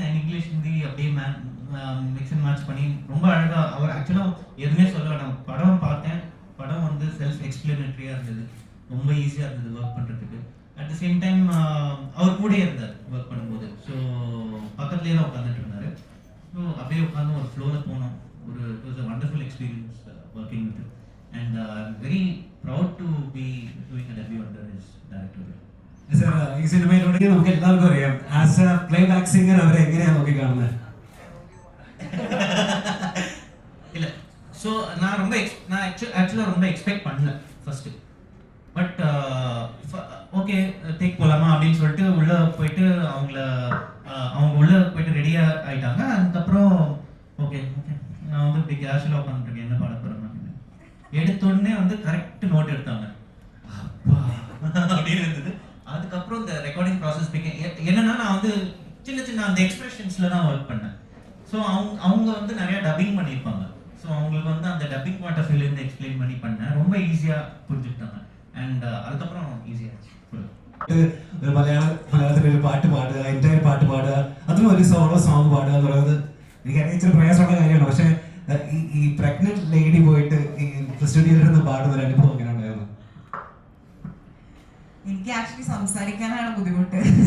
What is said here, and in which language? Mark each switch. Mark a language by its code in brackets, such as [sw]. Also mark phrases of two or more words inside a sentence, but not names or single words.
[ta] இங்கிலீஷ் ஹிந்தி அப்படியே [en] mix and match [ta] பண்ணி ரொம்ப அழகாக அவர் ஆக்சுவலாக எதுவுமே சொல்ல வேண்டாம். படம் பார்த்தேன், படம் வந்து செல்ஃப் எக்ஸ்பிளனேட்டரியாக இருந்தது, ரொம்ப ஈஸியாக இருந்தது ஒர்க் பண்ணுறதுக்கு. [en] at the same time [ta] அவர் கூடயே இருந்தார் ஒர்க் பண்ணும்போது. ஸோ பக்கத்துலேயே தான் உட்காந்துட்டு இருந்தார். ஸோ அப்படியே உட்காந்து ஒரு ஃப்ளோவில் போனோம். [en] It was a wonderful experience working with and I am very proud to be doing a debut under his director. [ml] സർ ഈ സിനിമയിലൂടെ നമുക്ക് എല്ലാവർക്കും അറിയാം [en] as a playback singer [ml] അവരെ എങ്ങനെയാണ് നോക്കി കാണുന്നത്? [ta] இல்லை ஸோ நான் ஆக்சுவலாக ரொம்ப எக்ஸ்பெக்ட் பண்ணல ஃபர்ஸ்ட். [en] but okay take [ta] போகலாமா அப்படின்னு சொல்லிட்டு உள்ளே போயிட்டு அவங்க உள்ளே போயிட்டு ரெடியாக ஆகிட்டாங்க. அதுக்கப்புறம் ஓகே நான் வந்து இப்படி கேஷுவலாக உட்காந்துருக்கேன், என்ன பாட போகிறேன் எடுத்தோடனே வந்து கரெக்ட் நோட் எடுத்தாங்க. அப்பா அப்படின்னு இருந்தது. அதுக்கப்புறம் இந்த [en] recording process [ta] என்னன்னா நான் வந்து சின்ன அந்த எக்ஸ்பிரஷன்ஸில் தான் ஒர்க் பண்ணேன். ஸோ அவங்க வந்து நிறையா டப்பிங் பண்ணியிருப்பாங்க. ஸோ அவங்களுக்கு வந்து அந்த [en] dubbing point of view-லேருந்து [ta] எக்ஸ்பிளைன் பண்ணி பண்ணேன். ரொம்ப ஈஸியாக புரிஞ்சுக்கிட்டாங்க அண்ட் அதுக்கப்புறம் ஈஸியாகிடுச்சு. [ml] ഒരു മലയാളത്തിൽ ഒരു പാട്ട് പാടുക, എൻ്റയർ പാട്ട് പാടുക, അതും ഒരു [en] solo song [ml] പാടുക എന്ന് പറയുന്നത് എനിക്കറിയാം ഇച്ചിരി പ്രയാസമുള്ള കാര്യമാണ്. പക്ഷേ ഈ [en] pregnant lady [ml] പോയിട്ട് ഈ സ്റ്റുഡിയോയിൽ നിന്ന് പാടുന്ന ഒരു അനുഭവം എങ്ങനെ ഉണ്ടായിരുന്നു? എനിക്ക് ആക്ച്വലി സംസാരിക്കാനാണ് ബുദ്ധിമുട്ട്.